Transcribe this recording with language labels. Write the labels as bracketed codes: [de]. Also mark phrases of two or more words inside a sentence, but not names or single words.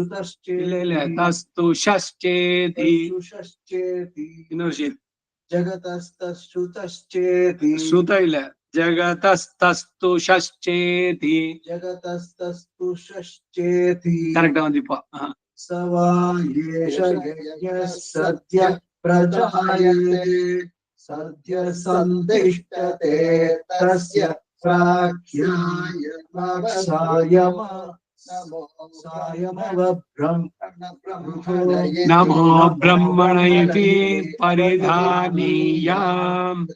[sa] ಜಗತಸ್ತಶ್ಚೇತಿ ಶ್ರುತ ಇಲ್ಲ ಜಗತಸ್ತಸ್ತುಷಶ್ಚೇತಿ ಜಗತಸ್ತಸ್ತುಷಶ್ಚೇತಿ [kn] ಕರೆಕ್ಟ್ ದೀಪ. [sa] ಸ ವಾ ಏಷ ಯಜ್ಞಃ ಸದ್ಯ ಪ್ರಜಾಯತೆ ಸದ್ಯ ಸಂತಿಷ್ಠತೆ ತಸ್ಯ ಸಾಯಮವ ನಮೋ ಬ್ರಹ್ಮಣ ಇತಿ ಪರಿಧಾನೀಯಾಂ